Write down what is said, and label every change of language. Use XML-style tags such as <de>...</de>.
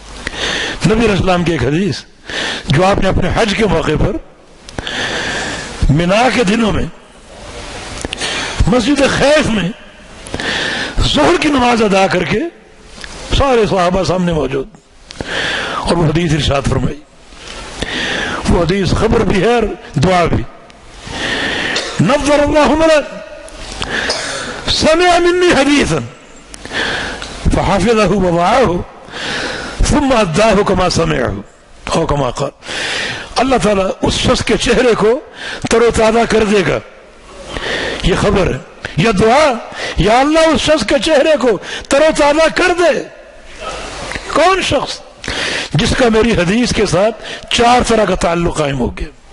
<ur>نبی علیہ السلام کی ایک حدیث جو آپ نے اپنے حج کے موقع پر منا کے دنوں میں مسجد خیف میں ظہر کی نماز ادا کر کے سارے صحابہ سامنے موجود، اور وہ حدیث ارشاد فرمائی. وہ حدیث خبر بھی ہے اور دعا بھی.</ur> <ar>نظر اللہ مرا سمع منی حدیثا فحفظه ووعاه ثم اداه كما سمعه او كما قال.</ar> <ur>اللہ تعالیٰ اس شخص کے چہرے کو تر و تازہ کر دے گا. یہ خبر ہے، یہ دعا، یا اللہ اس شخص کے چہرے کو تر و تازہ کر دے. کون شخص؟ جس کا میری حدیث کے ساتھ 4 طرح کا تعلق قائم ہو گیا.</ur>